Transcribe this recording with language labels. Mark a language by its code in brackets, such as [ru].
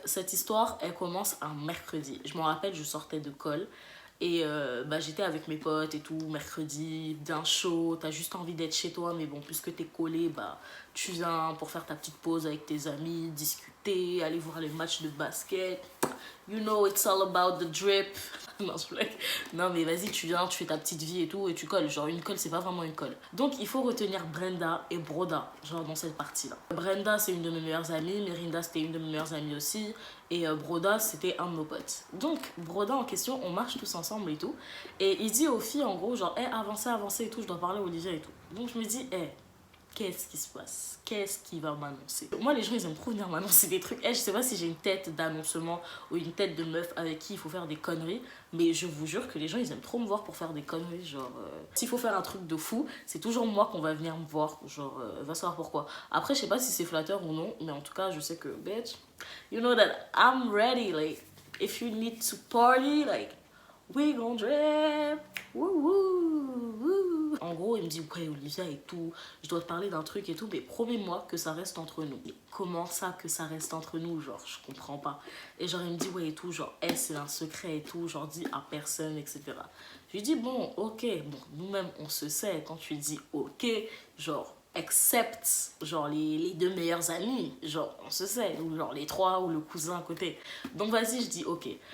[fr] Cette histoire, elle commence un mercredi. Je m'en rappelle, je sortais de colle. Et bah, j'étais avec mes potes et tout, mercredi, bien chaud, t'as juste envie d'être chez toi, mais bon, puisque t'es collé, bah, tu viens pour faire ta petite pause avec tes amis, discuter, aller voir les matchs de basket. [en] You know, it's all about the drip. [fr] Non, je blague. Non, mais vas-y, tu viens, tu fais ta petite vie et tout, et tu colles. Genre, une colle, c'est pas vraiment une colle. Donc, il faut retenir Brenda et Broda, genre, dans cette partie-là. Brenda, c'est une de mes meilleures amies. Merinda, c'était une de mes meilleures amies aussi. Et Broda, c'était un de nos potes. Donc, Broda en question, on marche tous ensemble et tout. Et il dit aux filles, en gros, genre, hey, avancez et tout, je dois parler à Olivia et tout. Donc, je me dis, hey, qu'est-ce qui se passe? Qu'est-ce qui va m'annoncer? Moi, les gens, ils aiment trop venir m'annoncer des trucs. Je sais pas si j'ai une tête d'annoncement ou une tête de meuf avec qui il faut faire des conneries, mais je vous jure que les gens, ils aiment trop me voir pour faire des conneries. Genre, s'il faut faire un truc de fou, c'est toujours moi qu'on va venir me voir. Genre, va savoir pourquoi. Après, je sais pas si c'est flatteur ou non, mais en tout cas, je sais que, [en] bitch, you know that I'm ready. Like, if you need to party, like, we gon' drip. Woo, woo, woo. [fr] En gros, il me dit, ouais, Olivia et tout, je dois te parler d'un truc et tout, mais promets-moi que ça reste entre nous. Mais comment ça que ça reste entre nous? Genre, je comprends pas. Et genre, il me dit, ouais, et tout, genre, hey, c'est un secret et tout, genre, dis à personne, etc. Je lui dis, bon, ok, bon, nous-mêmes, on se sait. Quand tu dis ok, genre, except, genre, les deux meilleurs amis, genre, on se sait, ou genre, les trois, ou le cousin à côté. Donc, vas-y, je dis, ok.